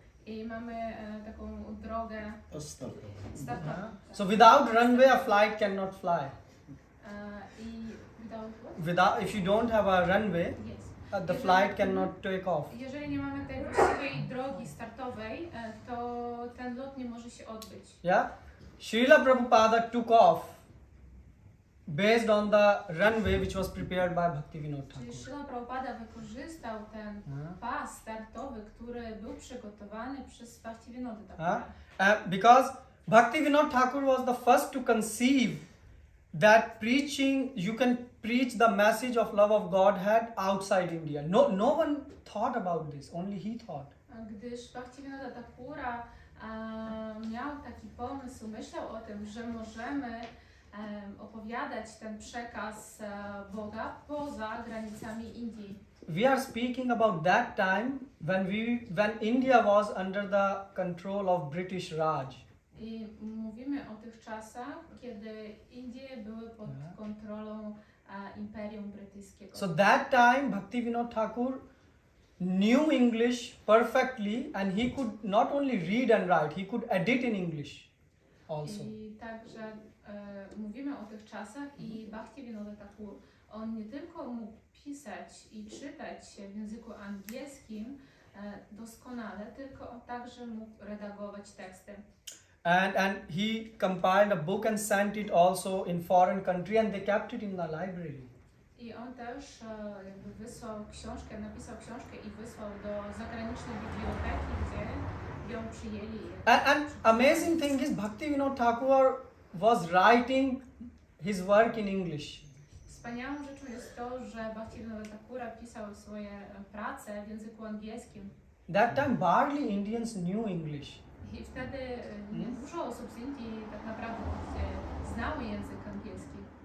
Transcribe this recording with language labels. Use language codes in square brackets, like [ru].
[pl] i mamy taką drogę startową. [en] So without runway, a flight cannot fly. I without what? If you don't have a runway, Yes. the flight cannot take off. [pl] Jeżeli nie mamy tej właściwej drogi startowej, to ten lot nie może się odbyć. [en] Yeah, Srila Prabhupada took off based on the runway which was prepared by Bhaktivinoda [pl] Czyli [en] Thakur. [pl] Srila Prabhupada wykorzystał ten pas startowy, który był przygotowany przez Bhaktivinoda Thakura. [en] Because Bhaktivinoda Thakur was the first to conceive that you can preach the message of love of Godhead outside India. No one thought about this, only he thought. [pl] Gdyż Bhaktivinoda Thakura miał taki pomysł, myślał o tym, że możemy opowiadać ten przekaz Boga poza granicami Indii. [en] We are speaking about that time when India was under the control of British Raj. [pl] I mówimy o tych czasach, kiedy Indie były pod kontrolą Imperium Brytyjskiego. [en] So that time Bhaktivinoda Thakur knew English perfectly and he could not only read and write, he could edit in English also. [pl] I także mówimy o tych czasach i Bhaktivinoda Thakur, on nie tylko mógł pisać i czytać w języku angielskim doskonale, tylko on także mógł redagować teksty. [en] And he compiled a book and sent it also in foreign country and they kept it in the library. [pl] I on też jakby wysłał książkę, napisał książkę i wysłał do zagranicznej biblioteki, gdzie ją przyjęli. [en] And amazing thing is Bhaktivinoda Thakur was writing his work in English. [pl] Wspaniałą rzeczą jest to, że Bhaktivinoda Thakura pisał swoje prace w języku angielskim. [en] That time barely Indians knew English. [pl] I wtedy dużo osób z Indii tak naprawdę znały język angielski.